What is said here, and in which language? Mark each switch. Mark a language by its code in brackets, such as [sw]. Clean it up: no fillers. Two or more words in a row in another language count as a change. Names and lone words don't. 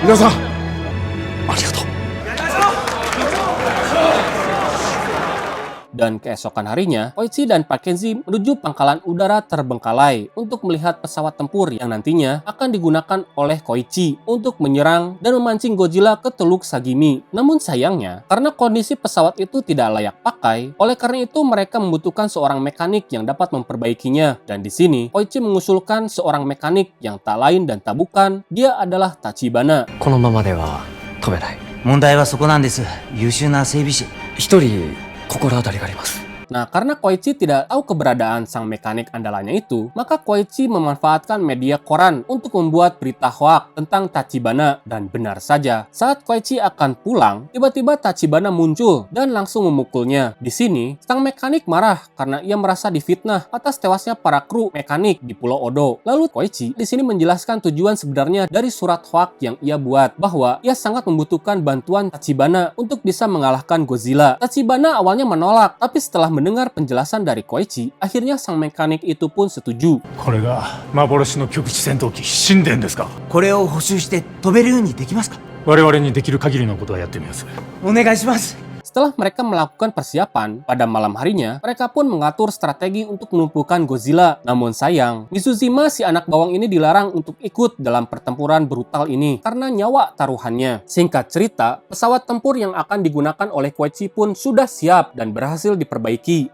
[id] Dan keesokan harinya, Koichi dan Pak Kenji menuju pangkalan udara terbengkalai untuk melihat pesawat tempur yang nantinya akan digunakan oleh Koichi untuk menyerang dan memancing Godzilla ke Teluk Sagimi. Namun sayangnya, karena kondisi pesawat itu tidak layak pakai, oleh karena itu mereka membutuhkan seorang mekanik yang dapat memperbaikinya. Dan di sini, Koichi mengusulkan seorang mekanik yang tak lain dan tak bukan, dia adalah Tachibana. [ja] このままでは飛べない。問題はそこなんです。優秀な整備士。一人心当たりがあります。 [id] Nah, karena Koichi tidak tahu keberadaan sang mekanik andalannya itu, maka Koichi memanfaatkan media koran untuk membuat berita hoak tentang Tachibana. Dan benar saja, saat Koichi akan pulang, tiba-tiba Tachibana muncul dan langsung memukulnya. Di sini, sang mekanik marah karena ia merasa difitnah atas tewasnya para kru mekanik di Pulau Odo. Lalu Koichi di sini menjelaskan tujuan sebenarnya dari surat hoak yang ia buat, bahwa ia sangat membutuhkan bantuan Tachibana untuk bisa mengalahkan Godzilla. Tachibana awalnya menolak, tapi setelah mendengar penjelasan dari Koichi, akhirnya sang mekanik itu pun setuju. [ja] これが幻の極地戦闘機神殿ですか。これを補修して飛べるようにできますか。我々にできる限りのことはやってみます。お願いします。 [id] Setelah mereka melakukan persiapan, pada malam harinya, mereka pun mengatur strategi untuk melumpuhkan Godzilla. Namun sayang, Mizujima si anak bawang ini dilarang untuk ikut dalam pertempuran brutal ini karena nyawa taruhannya. Singkat cerita, pesawat tempur yang akan digunakan oleh Koichi pun sudah siap dan berhasil diperbaiki.